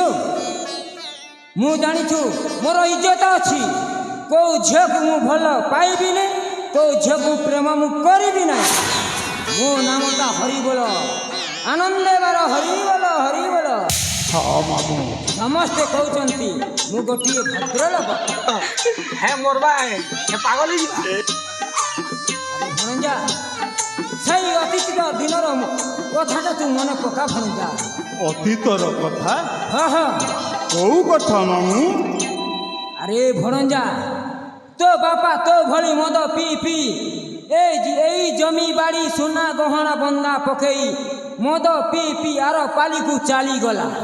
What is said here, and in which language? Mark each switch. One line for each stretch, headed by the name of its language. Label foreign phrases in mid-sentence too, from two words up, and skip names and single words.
Odia: ମୁଁ ଜାଣିଛୁ ମୋର ଇଜ୍ଜତ ଅଛି। କେଉଁ ଝିଅକୁ ମୁଁ ଭଲ ପାଇବିନି, କେଉଁ ଝିଅକୁ ପ୍ରେମ ମୁଁ କରିବି ନାହିଁ। ମୋ ନାମଟା ହରିବୋଲ, ଆନନ୍ଦେବାର ହରିବୋଲ ହରିବୋଲ। ହଁ ମାମୁଁ, ସମସ୍ତେ କହୁଛନ୍ତି ମୁଁ ଗୋଟିଏ ଭଦ୍ରଲୋକ। হ্যাঁ মরবা পাগল হয়ে ଆରେ ଭଣଜା, ସେଇ ଅତୀତ ଦିନର କଥାଟା ତୁ ମନେ ପକା ଭଣଜା। ଅତୀତର କଥା? ହଁ ହଁ। କୋଉ କଥା ମାମୁଁ? ଆରେ ଭଣଜା, ତୋ ବାପା ତୋ ଭଳି ମଦ ପିଇ ପିଇ ଏଇ ଜମି ବାଡ଼ି ସୁନା ଗହଣା ବନ୍ଧା ପକେଇ ମଦ ପିଇ ପିଇ ଆର ପାଲିକୁ ଚାଲିଗଲା।